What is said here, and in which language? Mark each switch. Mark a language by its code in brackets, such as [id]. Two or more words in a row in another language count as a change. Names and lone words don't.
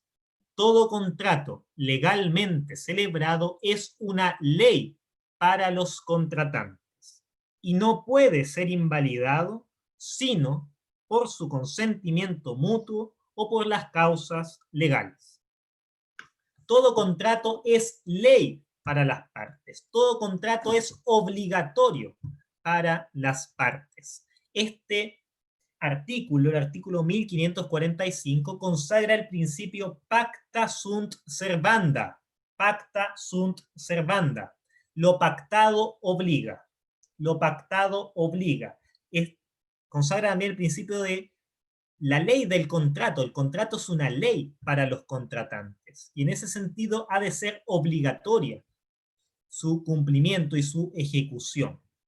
[es] Todo contrato legalmente celebrado es una ley para los contratantes y no puede ser invalidado sino por su consentimiento mutuo o por las causas legales. Todo contrato es ley para las partes. Todo contrato es obligatorio para las partes. Este artículo, el artículo 1545, consagra el principio [la] pacta sunt servanda. Pacta sunt servanda. [es] Lo pactado obliga. Lo pactado obliga. Consagra también el principio de la ley del contrato. El contrato es una ley para los contratantes. Y en ese sentido ha de ser obligatoria su cumplimiento y su ejecución.